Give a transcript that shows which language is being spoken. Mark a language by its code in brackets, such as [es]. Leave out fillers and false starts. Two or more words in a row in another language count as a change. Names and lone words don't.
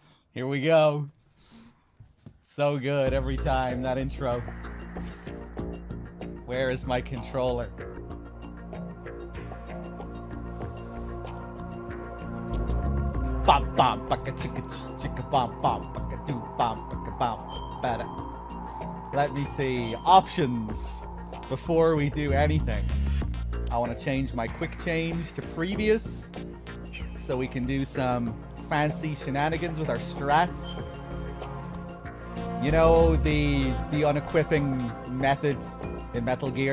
[en] Here we go. So good every time, that intro. Where is my controller? Bam bam baka chicka chicka bam bam baka doo bam baka bam bada. Let me see. Options before we do anything. I want to change my quick change to previous so we can do some fancy shenanigans with our strats. You know the unequipping method in Metal Gear?